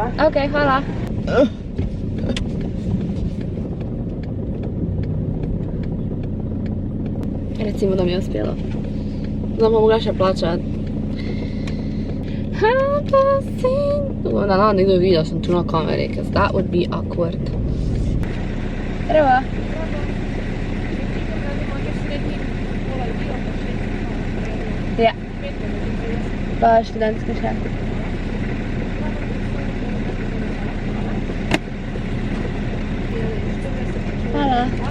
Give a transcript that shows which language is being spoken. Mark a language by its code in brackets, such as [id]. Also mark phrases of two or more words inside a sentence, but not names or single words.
[sl] Ok, hvala. Recimo, da mi je uspelo. Zdaj pa mogla še plačati. Da nam nekdo vidi, da sem tu na kameri, [en] because that would be awkward. [sl] Evo. Ja. Pa študentski še. Hvala.